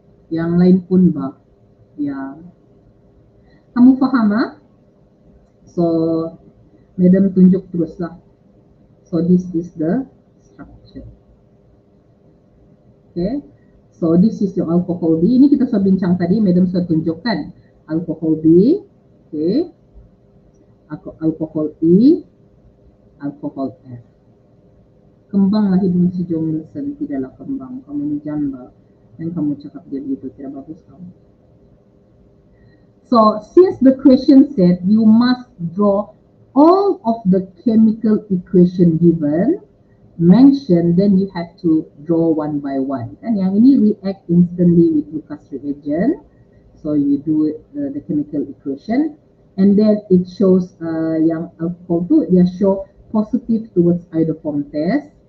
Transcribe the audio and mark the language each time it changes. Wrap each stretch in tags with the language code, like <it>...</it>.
<ms>Yang lain pun bah. Ya. Kamu faham ah? So, madam tunjuk teruslah.</ms> <en>So this is the structure. Okay. So this is your alcohol B.</en> <ms>Ini kita sudah bincang tadi, madam sudah tunjukkan.</ms> <en>Alcohol B, okay. Alcohol E, alcohol F.</en> <ms>Kembanglah hidung si Jomilson, tidaklah kembang. Kamu ni jamba. Dan kamu cakap dia begitu, tidak bagus kamu.</ms> <en>So since the question said you must draw all of the chemical equation given, mentioned, then you have to draw one by one. And</en> <ms>yang ini</ms> <en>react instantly with Lucas reagent. So you do the chemical equation, and then it shows</en> <ms>yang alcohol tu dia</ms> <en>show positive towards iodoform test.</en>